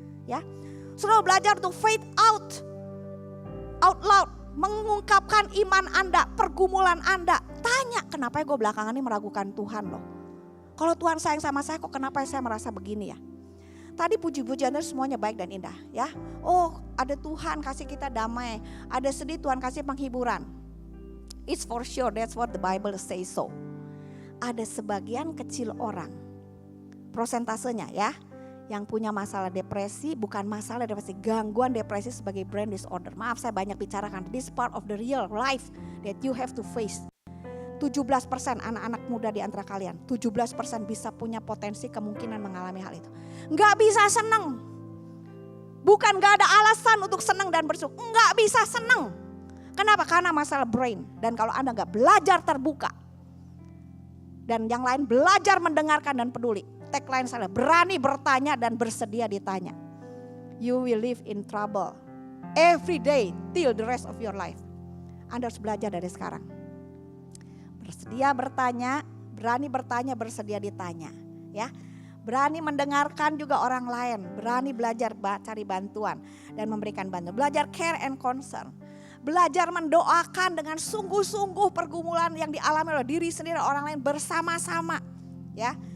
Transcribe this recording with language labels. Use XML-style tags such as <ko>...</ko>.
<id>Ya, saudara belajar untuk</id> <en>faith out loud,</en> <id>mengungkapkan iman Anda, pergumulan Anda. Tanya, kenapa gue belakangan ini meragukan Tuhan loh? Kalau Tuhan sayang sama saya, kok kenapa saya merasa begini ya? Tadi puji-pujian semuanya baik dan indah ya. Oh, ada Tuhan kasih kita damai, ada sedih Tuhan kasih penghiburan.</id> <en>It's for sure, that's what the Bible says so.</en> <id>Ada sebagian kecil orang, prosentasenya ya, yang punya masalah depresi, bukan masalah depresi, gangguan depresi sebagai</id> <en>brain disorder.</en> <id>Maaf saya banyak bicarakan,</id> <en>this part of the real life that you have to face.</en> <id>17% anak-anak muda di antara kalian, 17% bisa punya potensi kemungkinan mengalami hal itu. Nggak bisa seneng. Bukan nggak ada alasan untuk seneng dan bersyukur. Nggak bisa seneng. Kenapa? Karena masalah brain. Dan kalau Anda nggak belajar terbuka. Dan yang lain belajar mendengarkan dan peduli. Tagline saya, berani bertanya dan bersedia ditanya.</id> <en>You will live in trouble every day till the rest of your life.</en> <id>Anda harus belajar dari sekarang. Bersedia bertanya, berani bertanya, bersedia ditanya, ya. Berani mendengarkan juga orang lain, berani belajar cari bantuan dan memberikan bantuan. Belajar</id> <en>care and concern.</en> <id>Belajar mendoakan dengan sungguh-sungguh pergumulan yang dialami oleh diri sendiri, orang lain bersama-sama, ya.</id>